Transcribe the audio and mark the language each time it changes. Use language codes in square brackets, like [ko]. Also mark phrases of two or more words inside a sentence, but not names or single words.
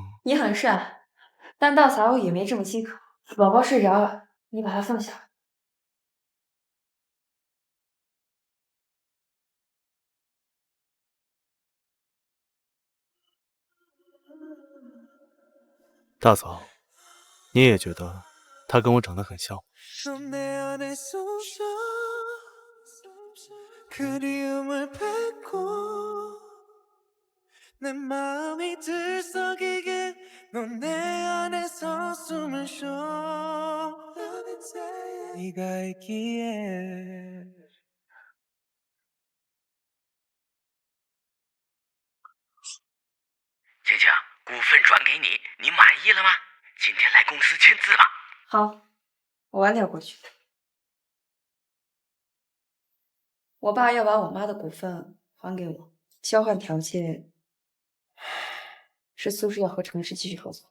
[zh] 你很帅，但大嫂也没这么饥渴。宝宝睡着了，你把他放下。大嫂，你也觉得他跟我长得很像？ [ko] 그리움을 뱉고 내 마음이 들썩이게 넌 내 안에서 숨을 쉬어 네가 있기에 [zh] 晴晴，股份转给你，你满意了吗？今天来公司签字吧。好，我晚点过去。我爸要把我妈的股份还给我，交换条件是苏氏要和程氏继续合作。